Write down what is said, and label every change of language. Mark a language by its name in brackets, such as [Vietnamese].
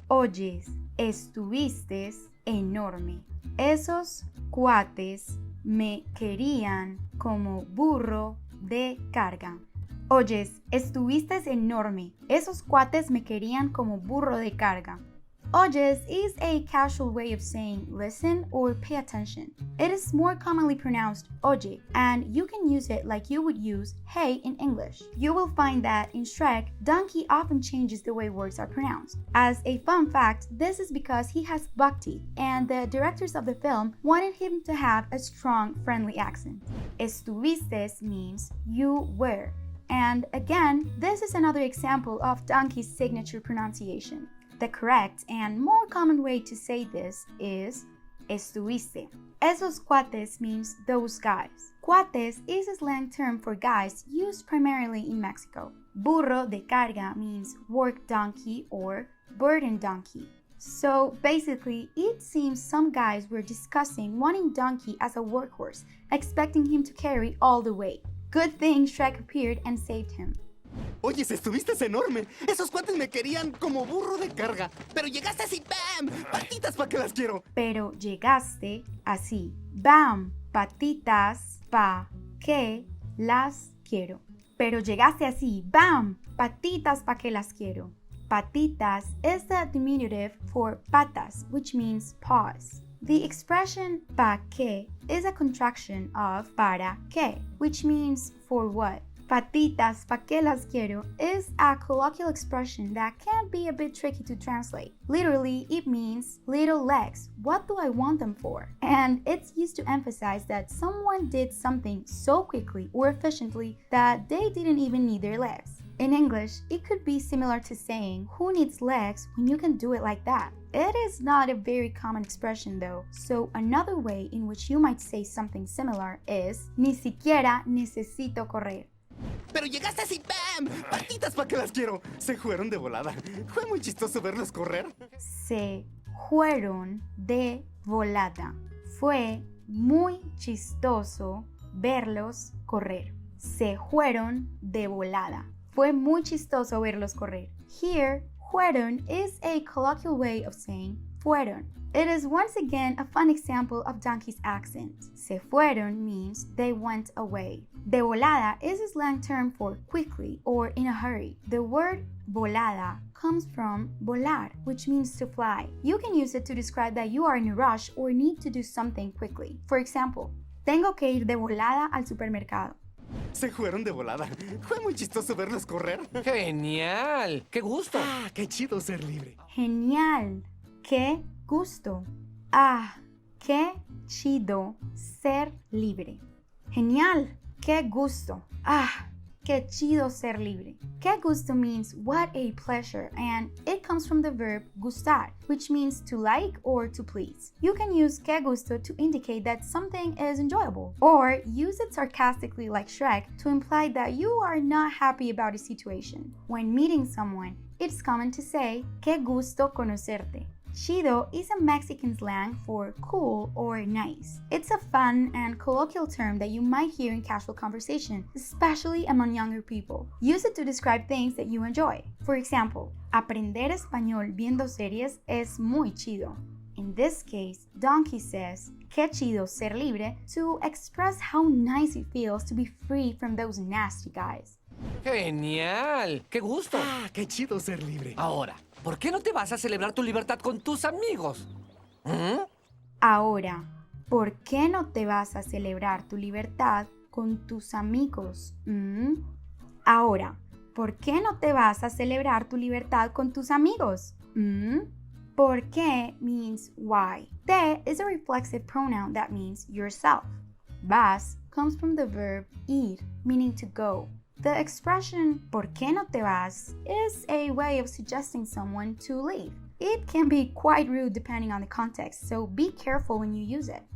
[Spanish] Oyes, estuviste enorme. Esos cuates me querían como burro de carga. Oyes, estuviste enorme. Esos cuates me querían como burro de carga. [English] Oyes is a casual way of saying listen or pay attention. It is more commonly pronounced oye, and you can use it like you would use hey in English. You will find that in Shrek, Donkey often changes the way words are pronounced. As a fun fact, this is because he has buck teeth, and the directors of the film wanted him to have a strong, friendly accent. Estuviste means you were. And again, this is another example of Donkey's signature pronunciation. The correct and more common way to say this is estuviste. [Spanish] Esos cuates [English] means those guys. Cuates is a slang term for guys used primarily in Mexico. [Spanish] Burro de carga [English] means work donkey or burden donkey. So basically, it seems some guys were discussing wanting Donkey as a workhorse, expecting him to carry all the weight. Good thing Shrek appeared and saved him. [Spanish] Oyes, estuviste enorme. Esos cuates me querían como burro de carga. Pero llegaste así, ¡bam! ¡Patitas pa' que las quiero! Pero llegaste así. ¡Bam! Patitas pa' que las quiero. Pero llegaste así. ¡Bam! Patitas pa' que las quiero. [English] Patitas is the diminutive for patas, which means paws. The expression [Spanish] pa' que [English] is a contraction of [Spanish] para que, [English] which means for what. [Spanish] Patitas, pa' que las quiero, [English] is a colloquial expression that can be a bit tricky to translate. Literally, it means little legs. What do I want them for? And it's used to emphasize that someone did something so quickly or efficiently that they didn't even need their legs. In English, it could be similar to saying, who needs legs when you can do it like that? It is not a very common expression though, so another way in which you might say something similar is, [Spanish] ni siquiera necesito correr. Pero llegaste así, ¡bam! ¡Patitas pa' que las quiero! Se fueron de volada. Fue muy chistoso verlos correr. Se fueron de volada. Fue muy chistoso verlos correr. Se fueron de volada. Fue muy chistoso verlos correr. [English] Here, fueron is a colloquial way of saying fueron. It is once again a fun example of Donkey's accent. [Spanish] Se fueron [English] means they went away. [Spanish] De volada [English] is a slang term for quickly or in a hurry. The word volada comes from volar, which means to fly. You can use it to describe that you are in a rush or need to do something quickly. For example, [Spanish] tengo que ir de volada al supermercado. Se fueron de volada. Fue muy chistoso verlos correr. ¡Genial! ¡Qué gusto! ¡Ah, qué chido ser libre! Genial. ¡Qué gusto! ¡Ah, qué chido ser libre! Genial. ¡Qué gusto! ¡Ah, qué chido ser libre! ¡Qué gusto [English] means what a pleasure, and it comes from the verb gustar, which means to like or to please. You can use [Spanish] qué gusto [English] to indicate that something is enjoyable, or use it sarcastically like Shrek to imply that you are not happy about a situation. When meeting someone, it's common to say, [Spanish] qué gusto conocerte. [English] Chido is a Mexican slang for cool or nice. It's a fun and colloquial term that you might hear in casual conversation, especially among younger people. Use it to describe things that you enjoy. For example, [Spanish] aprender español viendo series es muy chido. [English] In this case, Donkey says, [Spanish] qué chido ser libre, [English] to express how nice it feels to be free from those nasty guys. [Spanish] ¡Genial! ¡Qué gusto! Ah, qué chido ser libre. Ahora, ¿por qué no te vas a celebrar tu libertad con tus amigos? ¿Mm? Ahora, ¿por qué no te vas a celebrar tu libertad con tus amigos? Ahora, ¿por qué no te vas a celebrar tu libertad con tus amigos? ¿Por qué [English] means why. Te is a reflexive pronoun that means yourself. Vas comes from the verb ir, meaning to go. The expression [Spanish] ¿por qué no te vas? [English] Is a way of suggesting someone to leave. It can be quite rude depending on the context, so be careful when you use it.